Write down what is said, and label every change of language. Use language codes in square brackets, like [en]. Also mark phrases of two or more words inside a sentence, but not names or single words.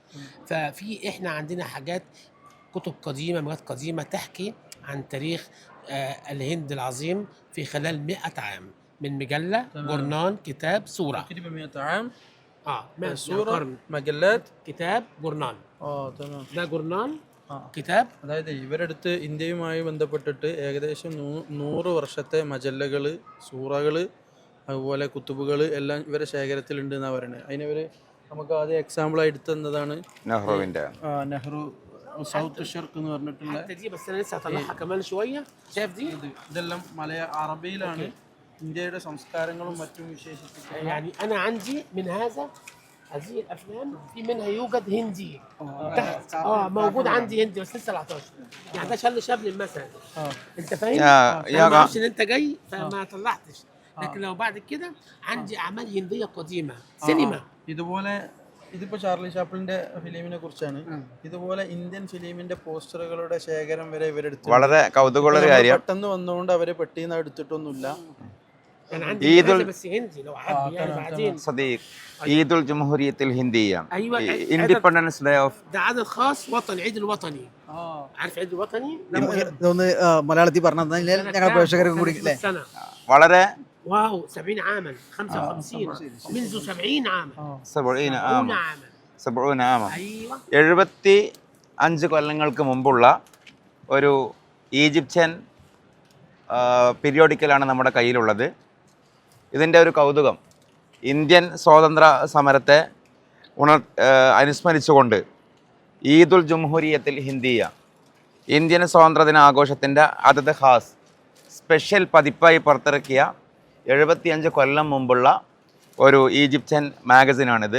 [ar] ففي إحنا عندنا حاجات، كتب قديمة، مجلات قديمة تحكي عن تاريخ الهند العظيم في خلال 100 عام، من مجلة، جورنال، كتاب، صورة. تقريبا 100 عام. 100 صورة، مجلات، كتاب، جورنال. تمام. ده جورنال، [ml] കിതാബ്. അതായത് ഇവരടുത്ത് ഇന്ത്യയുമായി ബന്ധപ്പെട്ടിട്ട് ഏകദേശം 100 വർഷത്തെ മജല്ലകൾ, സൂറകൾ, അതുപോലെ കുത്തുബുകൾ എല്ലാം ഇവരെ ശേഖരത്തിലുണ്ട് എന്നാണ് പറയുന്നത്. അതിനവര് നമുക്ക് ആദ്യം എക്സാമ്പിളായി എടുത്തതാണ് നെഹ്റുവിൻ്റെ നെഹ്റു സൗത്ത് ഷർക്ക് എന്ന് പറഞ്ഞിട്ടുള്ള. ഇതെല്ലാം അറബിയിലാണ് ഇന്ത്യയുടെ സംസ്കാരങ്ങളും മറ്റും വിശേഷിപ്പിക്കുന്നത്. [ar] هذه الافلام في منها يوجد هندي تحت. موجود عندي هندي بس لسه 17 يعني. ده شبل مثلا. انت فاهم؟ ما اعرفش ان انت جاي فما طلعتش، لكن لو بعد كده عندي اعمال هنديه قديمه سينما. [ml] ഇതുപോലെ ഇതിപ്പോ ചാർലി ചാപ്ലിന്റെ ഫിലിമിനെ കുറിച്ചാണ്. ഇതുപോലെ ഇന്ത്യൻ ഫിലിമിന്റെ പോസ്റ്ററുകളുടെ ശേഖരം വരെ ഇവരെടുത്തു. വളരെ കൗതുകമുള്ള കാര്യം, പെട്ടെന്ന് വന്നുകൊണ്ട് അവരെ പെട്ടെന്ന് എടുത്തിട്ടൊന്നുമില്ല. [ar] عيد الجمهورية الهندية. أيوة. [en] Independence Day of. [ar] ده عيد الخاص وطني، عيد الوطني. عارف عيد الوطني؟ [ml] ഇതൊന്ന് മലയാളത്തിൽ പറഞ്ഞാൽ ഞങ്ങൾ പ്രേക്ഷകർക്ക് കൂടി വളരെ [ar] واو 70 عاما 55 منذ 70 عاما 70 عاما أيوة [ml] 75 കൊല്ലങ്ങൾക്ക് മുമ്പുള്ള ഒരു ഈജിപ്ഷ്യൻ പീരിയോഡിക്കലാണ് നമ്മുടെ കയ്യിലുള്ളത്. ഇതിൻ്റെ ഒരു കൗതുകം, ഇന്ത്യൻ സ്വാതന്ത്ര്യ സമരത്തെ അനുസ്മരിച്ചുകൊണ്ട് [ar] عيد الجمهورية الهندية, [ml] ഇന്ത്യൻ സ്വാതന്ത്ര്യദിന ആഘോഷത്തിൻ്റെ അതത് ഖാസ് സ്പെഷ്യൽ പതിപ്പായി പുറത്തിറക്കിയ 75 കൊല്ലം മുമ്പുള്ള ഒരു ഈജിപ്ഷ്യൻ മാഗസിനാണിത്.